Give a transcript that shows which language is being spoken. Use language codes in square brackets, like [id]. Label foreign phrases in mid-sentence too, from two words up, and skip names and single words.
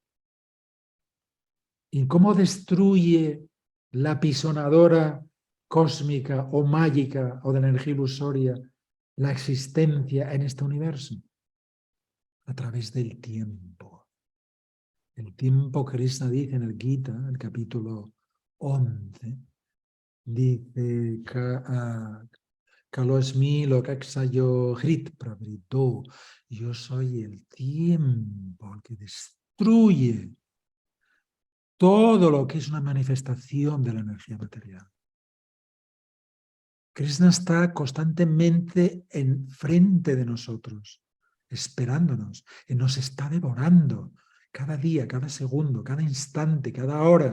[es] ¿Y cómo destruye la apisonadora cósmica o mágica o de energía ilusoria la existencia en este universo? A través del tiempo. El tiempo, Krishna dice en el Gita, el capítulo 11, dice [sa] कालोऽस्मि लोकक्षयो ह्रित् प्रवृतो. [es] Yo soy el tiempo, el que destruye todo lo que es una manifestación de la energía material. Krishna está constantemente enfrente de nosotros, esperándonos, y nos está devorando cada día, cada segundo, cada instante, cada hora.